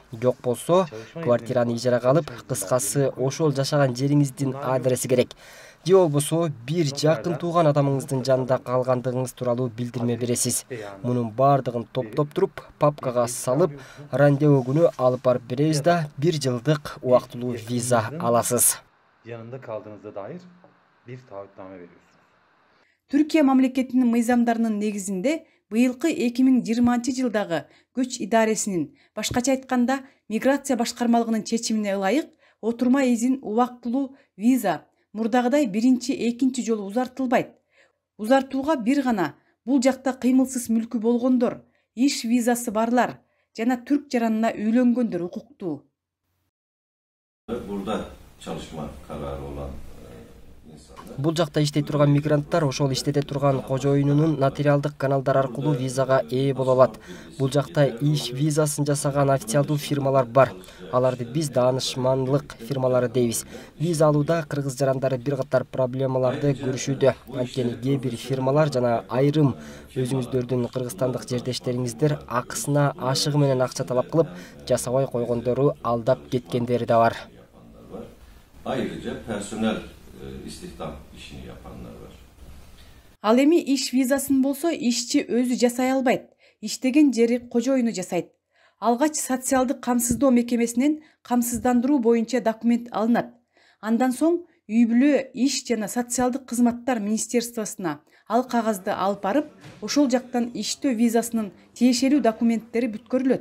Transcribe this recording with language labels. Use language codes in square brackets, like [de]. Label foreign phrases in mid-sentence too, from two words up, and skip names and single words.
[ky] Жок болсо, квартираны ижарага алып, кыскасы ошол жашаган жериңиздин адреси керек. Же болбосо бир жакын тууган адамыңыздын жанында калгандыгыңыз тууралуу билдирме бересиз. Мунун бардыгын топтоп туруп, папкага салып, рандеву күнү алып барып беребиз да 1 жылдык убактылуу виза аласыз. [tr] Yanında kaldığınızda dair bir taahhütname veriyorsunuz. [ky] Түркия мамлекетинин мыйзамдарынын негизинде быйылкы 2020 жылдагы [tr] göç idaresinin, [ky] башкача айтканда миграция башкармалыгынын чечимине ылайык [tr] oturma izin [ky] убактылуу виза мурдагыдай 1-2 жолу узартылбайт. Узартууга бир гана бул жакта кыймылсыз мүлкү болгондор, иш визасы барлар жана түрк жаранына үйлөнгөндөр укуктуу. [tr] Burada çalışma kararı olan [ky] Бул жакта иштей турган мигранттар ошол иштете турган кожоюнунун нотариалдык каналдар аркылуу визага ээ боло алат. Бул жакта иш визасын жасаган официалдуу фирмалар бар. Аларды биз даанышманлык фирмалары дейбиз. Виза алууда кыргыз жарандары бир катар проблемаларды көрүшүүдө. Анткени кээ бир фирмалар жана айрым өзүңүздөрдүн кыргызстандык жердештериңиздер акысына ашыгы менен акча талап кылып, жасабай койгондору алдап кеткендери да бар. [tr] Ayrıca personel istihdam işini yapanlar var. [ky] Ал эми иш визасын болсо ишчи өзү жасай албайт. Иштеген жери кожоюну жасайт. Алгач социалдык камсыздоо мекемесинен камсыздандыруу боюнча документ алынат. Андан соң үй бүлө, иш жана социалдык кызматтар министерствосуна ал кагазды алып барып, ошол жактан иштөө визасынын тиешелүү документтери бүткөрүлөт.